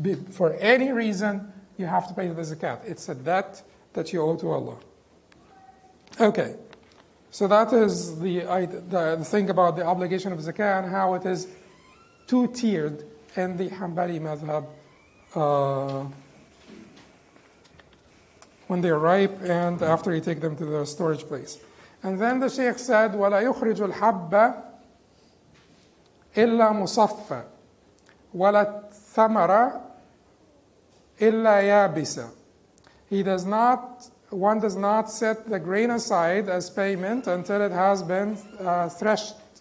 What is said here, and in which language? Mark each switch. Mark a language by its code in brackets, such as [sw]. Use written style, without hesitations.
[en] For any reason, you have to pay the zakat. It's a debt that you owe to Allah. Okay. So that is the thing about the obligation of zakah and how it is two-tiered in the Hanbali madhab when they are ripe and after you take them to the storage place. And then the Shaykh said, [ar] وَلَا يُخْرِجُ الْحَبَّ إِلَّا مُصَفَّى وَلَا الثَّمَرَ إِلَّا يَابِسًا. [en] One does not set the grain aside as payment until it has been threshed.